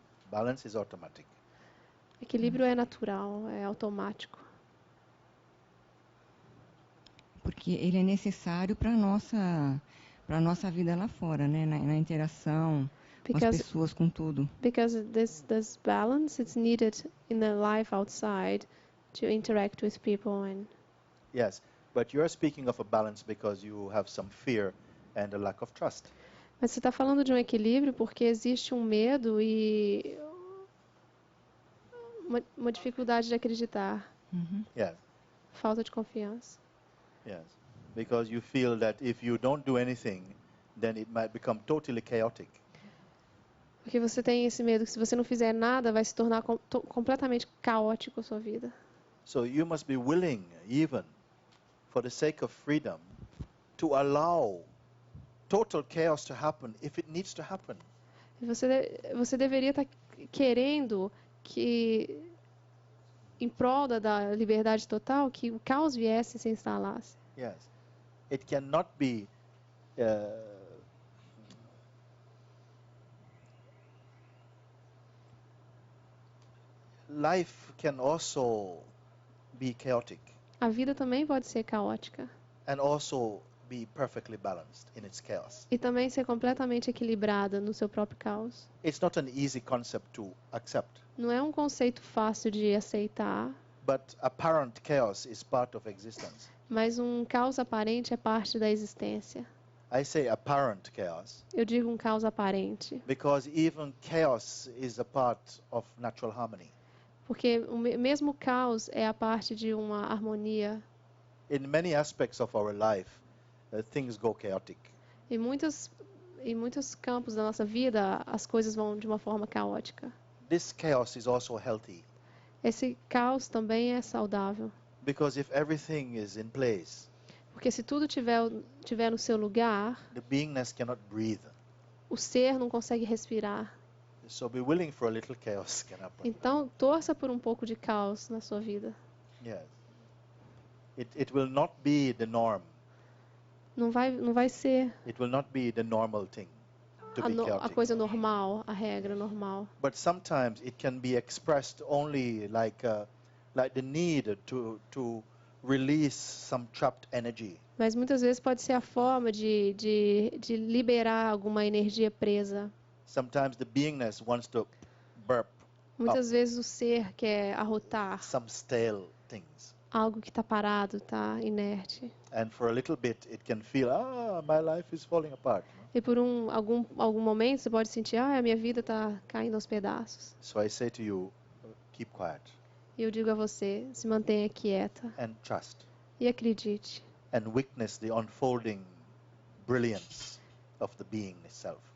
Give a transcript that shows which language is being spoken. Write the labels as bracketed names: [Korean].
[English] Balance is automatic. [Portuguese] Equilíbrio é natural, é automático. Porque ele é necessário para a nossa vida lá fora, né? Na interação com as pessoas, com tudo. [English] Because this balance, it's needed in the life outside to interact with people and. Yes, but you're speaking of a balance because you have some fear and a lack of trust. [Portuguese] Mas você está falando de um equilíbrio porque existe um medo e uma dificuldade de acreditar. [English] Yes. [Portuguese] Falta de confiança. [English] Yes, because you feel that if you don't do anything, then it might become totally chaotic. [Portuguese] Porque você tem esse medo que se você não fizer nada, vai se tornar completamente caótico a sua vida. [English] So you must be willing, even for the sake of freedom, to allow total chaos to happen if it needs to happen. [Portuguese] E você deveria estar querendo que, em prol da liberdade total, que o caos viesse e se instalasse. [English] Yes, it cannot be life can also be chaotic [Portuguese] A vida também pode ser caótica [English] and also be perfectly balanced in its chaos. [Portuguese] e também ser completamente equilibrada no seu próprio caos. [English] It's not an easy concept to accept, [Portuguese] Não é um conceito fácil de aceitar, [English] but apparent chaos is part of existence. [Portuguese] Mas um caos aparente é parte da existência. [English] I say apparent chaos [Portuguese] Eu digo um caos aparente, [English] because even chaos is a part of natural harmony. [Portuguese] porque o mesmo caos é a parte de uma harmonia. [English] In many aspects of our life, things go chaotic. [Portuguese] Em muitos campos da nossa vida, as coisas vão de uma forma caótica. [English] This chaos is also healthy [Portuguese] Esse caos também é saudável, [English] because if everything is in place, [Portuguese] porque se tudo tiver no seu lugar, [English] the beingness cannot breathe. [Portuguese] o ser não consegue respirar. [English] So be willing for a little chaos can happen. [Portuguese] Então, torça por um pouco de caos na sua vida. [English] Yes. It will not be the norm. [Portuguese] Não vai ser [English] It will not be the normal thing to be [Portuguese] a [English] chaotic. [Portuguese] coisa normal, a regra normal. [English] But sometimes it can be expressed only like the need to release some trapped energy. [Portuguese] Mas muitas vezes pode ser a forma de liberar alguma energia presa. [English] Sometimes the beingness wants to burp [Portuguese] Muitas vezes o ser quer arrotar [English] some stale things. [Portuguese] algo que está parado, está inerte. [English] And for a little bit it can feel, my life is falling apart. [Portuguese] E por algum momento você pode sentir, a minha vida está caindo aos pedaços. [English] So I say to you, keep quiet [Portuguese] E eu digo a você, se mantenha quieta [English] and trust [Portuguese] e acredite. [English] and witness the unfolding brilliance of the being itself.